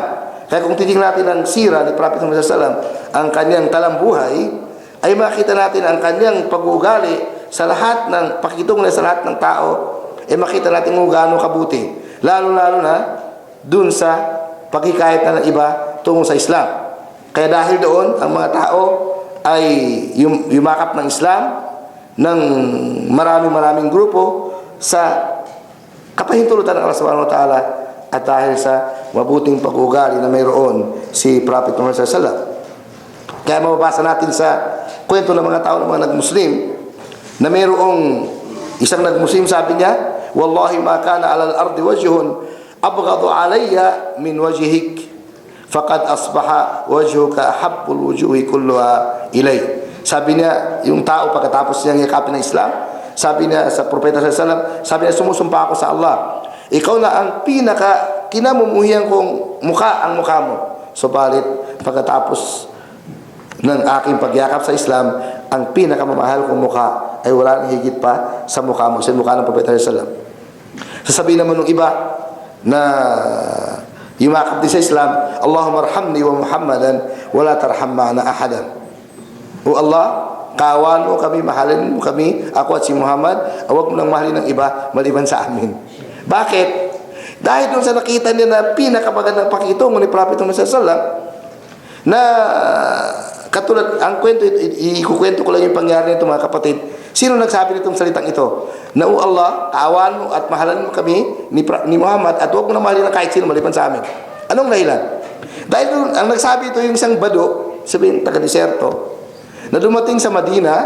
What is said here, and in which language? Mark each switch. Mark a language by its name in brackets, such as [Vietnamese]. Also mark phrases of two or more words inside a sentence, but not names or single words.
[Filipino] Kaya kung titingnan natin ang sira ni Prophet Muhammad SAW, ang kanyang talambuhay, ay makita natin ang kanyang pag-uugali sa lahat ng pakikitungo sa lahat ng tao, ay makita natin kung gaano kabuti, lalo-lalo na dun sa paghikayat na ng iba tungo sa Islam. Kaya dahil doon, ang mga tao ay yumakap ng Islam ng maraming grupo sa kapahintulutan ng Allah [Arabic] سبحانه وتعالى, [Filipino] at dahil sa mabuting pag-uugali na mayroon si Prophet Muhammad [Arabic] صلى الله عليه وسلم. [Filipino] Kaya mababasa natin sa kwento ng mga tao ng mga nag-Muslim na mayroong isang nag-Muslim, sabi niya, [Arabic] والله ما كان على الأرض وجه أبغض إلي من وجهك فقد أصبح وجهك أحب الوجوه كلها إلي. [Filipino] Sabi niya, yung tao pagkatapos niyang yakapin ng Islam, sabi niya sa propeta [Arabic] صلى الله عليه وسلم, [Filipino] sabi niya, sumusumpa ako sa Allah, ikaw na ang pinaka kinamumuhian kong mukha, ang mukha mo. Subalit pagkatapos ng aking pagyakap sa Islam, ang pinakamamahal kong mukha ay wala nang higit pa sa mukha mo, sa mukha ng propeta [Arabic] صلى الله عليه وسلم. [Filipino] Sasabihin naman ng iba na yumakap din sa Islam, [Arabic] اللهم ارحمني ومحمدا ولا ترحم معنا أحدا. [Filipino] O Allah, kawan mo kami, mahalin mo kami, ako at si Muhammad, huwag mo nang mahalin ng iba maliban sa amin. Bakit? Dahil doon sa nakita niya na pinakamagandang pakikitungo ni Prophet Muhammad [Arabic] صلى الله عليه وسلم, [Filipino] na katulad, ang kwento, ikukwento ko lang yung pangyari nito mga kapatid. Sino nagsabi nitong salitang ito? Na o Allah, kawan mo at mahalan mo kami ni Muhammad, at huwag mo nang mahalin ng kahit sino maliban sa amin. Anong dahilan? Dahil doon, ang nagsabi ito yung isang bado, sabihin taga-deserto, na dumating sa Madina.